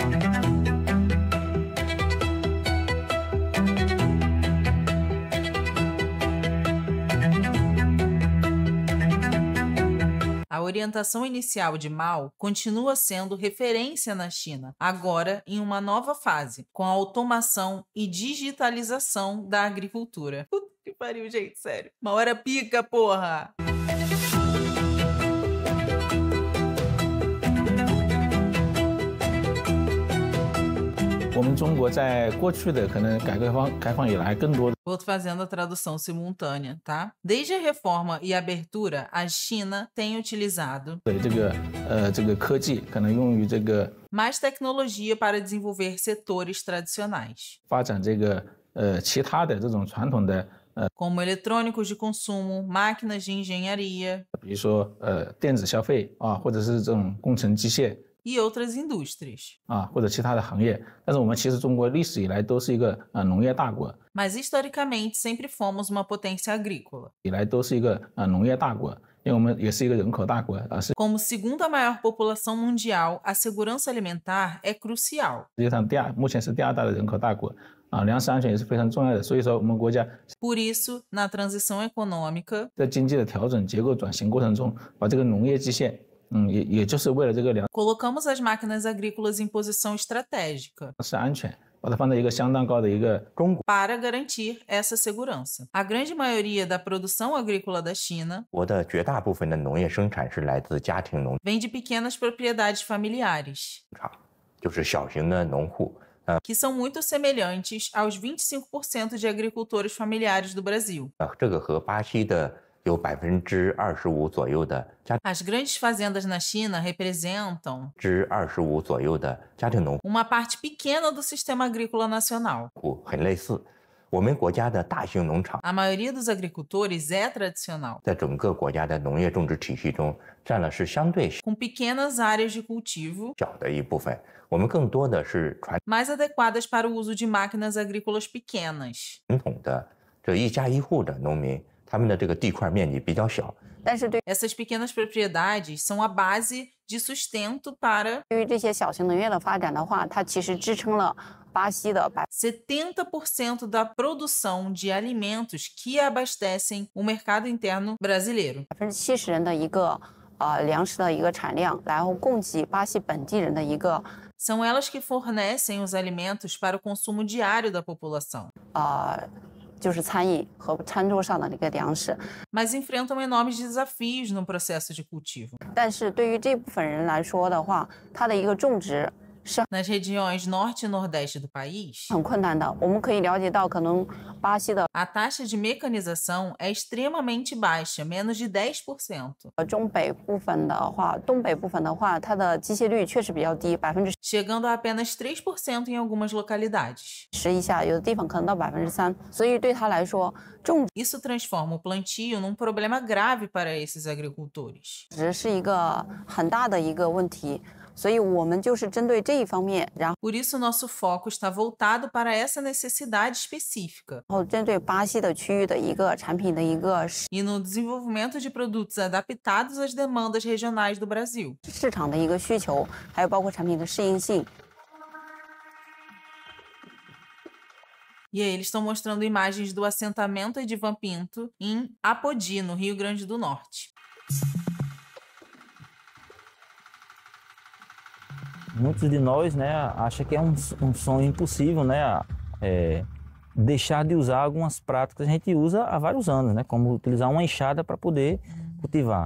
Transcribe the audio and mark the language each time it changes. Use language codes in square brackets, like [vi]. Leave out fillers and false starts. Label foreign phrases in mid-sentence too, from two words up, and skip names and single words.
[pt] A orientação inicial de Mao continua sendo referência na China, agora em uma nova fase, com a automação e digitalização da agricultura. Puta que pariu, gente, sério. Mao era pica, porra! [zh] 我们中国在过去的可能改革开放以来，更多的 [pt] Vou fazendo a tradução simultânea, tá? Desde a reforma e abertura, a China tem utilizado [zh] 这个科技可能用于这个 [pt] mais tecnologia para desenvolver setores tradicionais, [zh] 发展其他的这种传统的 [pt] como eletrônicos de consumo, máquinas de engenharia [zh] 比如说电子消费啊，或者是这种工程机械 [pt] e outras indústrias. [zh] 啊，或者其他的行业。但是我们其实中国历史以来都是一个农业大国， [pt] Mas historicamente sempre fomos uma potência agrícola. [zh] 以来都是一个农业大国，因为我们也是一个人口大国啊，是 [pt] Como segunda maior população mundial, a segurança alimentar é crucial. [zh] 世界上目前是第二大的人口大国啊，粮食安全也是非常重要的。所以说，我们国家 [pt] Por isso, na transição econômica, [zh] 在经济的调整、结构转型过程中，把这个农业机械，也就是为了这个粮 [pt] colocamos as máquinas agrícolas em posição estratégica [zh] 食安全，把它放在一个相当高的一个中国 [pt] para garantir essa segurança. A grande maioria da produção agrícola da China [zh] 国的绝大部分的农业生产是来自家庭农 [pt] vem de pequenas propriedades familiares, [zh] 场，就是小型的农户。 [pt] que são muito semelhantes aos 25% de agricultores familiares do Brasil. [zh] 这个和巴西的有25%左右的家 [pt] As grandes fazendas na China representam [zh] 25% 左右的家庭农 [pt] uma parte pequena do sistema agrícola nacional. [zh] 户很类似。我们国家的大型农场 [pt] A maioria dos agricultores é tradicional, [zh] 在整个国家的农业种植体系中占了是相对 [pt] com pequenas áreas de cultivo [zh] 小的一部分。我们更多的是传 [pt] mais adequadas para o uso de máquinas agrícolas pequenas. [zh] 统的这一家一户的农民，他们的这个地块面积比较小， [pt] Essas pequenas propriedades são a base de sustento para [zh] 对于这些小型农业的发展的话，它其实支撑了巴西的 [pt] 70% da produção de alimentos que abastecem o mercado interno brasileiro. [zh] 70% 人的一个粮食的一个产量，然后供给巴西本地人的一个 [pt] São elas que fornecem os alimentos para o consumo diário da população, [zh] 就是餐饮和餐桌上的那个粮食。 [pt] mas enfrentam enormes desafios no processo de cultivo. [zh] 但是对于这部分人来说的话，它的一个种植 [pt] Nas regiões norte e nordeste do país, [zh] 很困难的。我们可以了解到，可能巴西的 [pt] a taxa de mecanização é extremamente baixa, menos de 10%. [zh] 东北部分的话，它的机械率确实比较低，10%。 [pt] chegando a apenas 3% em algumas localidades. [zh] 以下，有的地方可能到3%，所以对他来说，种 [pt] Isso transforma o plantio num problema grave para esses agricultores. [zh] 植是一个很大的一个问题，所以我们就是针对这一方面，然 [pt] Por isso, nosso foco está voltado para essa necessidade específica [zh] 后针对巴西的区域的一个产品的一个 [pt] e no desenvolvimento de produtos adaptados às demandas regionais do Brasil. [zh] 市场的一个需求，还有包括产品的适应性。 [pt] E aí eles estão mostrando imagens do assentamento Edivan Pinto em Apodi, no Rio Grande do Norte. Muitos de nós, né, acham que é um sonho impossível, né, deixar de usar algumas práticas que a gente usa há vários anos, né, como utilizar uma enxada para poder cultivar.